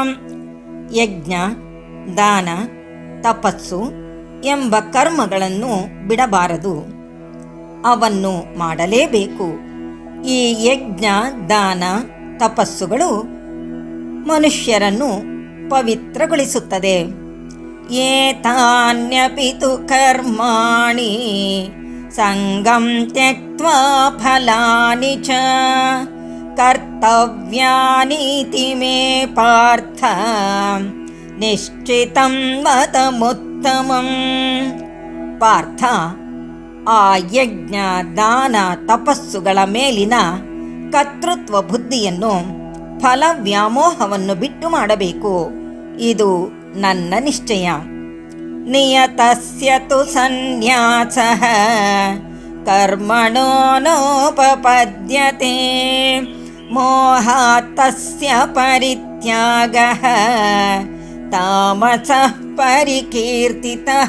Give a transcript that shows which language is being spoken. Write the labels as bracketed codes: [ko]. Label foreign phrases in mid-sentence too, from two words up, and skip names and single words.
[kn] ಯಜ್ಞ, ದಾನ, ತಪಸ್ಸು ಎಂಬ ಕರ್ಮಗಳನ್ನು ಬಿಡಬಾರದು, ಅವನ್ನು ಮಾಡಲೇಬೇಕು. ಈ ಯಜ್ಞ, ದಾನ, ತಪಸ್ಸುಗಳು ಮನುಷ್ಯರನ್ನು ಪವಿತ್ರಗೊಳಿಸುತ್ತದೆ. [sa] ಏತಾನ್ಯಪಿ ತು ಕರ್ಮಾಣಿ ಸಂಗಂ ತ್ಯಕ್ತ್ವಾ ಫಲಾನಿ ಚ ಕರ್ತವ್ಯಾನೀತಿ ಮೇ ಪಾರ್ಥ ನಿಶ್ಚಿತಂ ಮತಮುತ್ತಮಂ. [kn] ಪಾರ್ಥ, ಆ ಯಜ್ಞ, ದಾನ, ತಪಸ್ಸುಗಳ ಮೇಲಿನ ಕರ್ತೃತ್ವ ಬುದ್ಧಿಯನ್ನು, ಫಲ ವ್ಯಾಮೋಹವನ್ನು ಬಿಟ್ಟು ಮಾಡಬೇಕು. ಇದು ನನ್ನ ನಿಶ್ಚಯ. [sa] ನಿಯತಸ್ಯ ತು ಸನ್ಯಾಸಃ ಕರ್ಮಣೋ ನೋಪಪದ್ಯತೆ ಮೋಹಾತ್ ತಸ್ಯ ಪರಿತ್ಯಾಗಃ ತಾಮಸಃ ಪರಿಕೀರ್ತಿತಃ.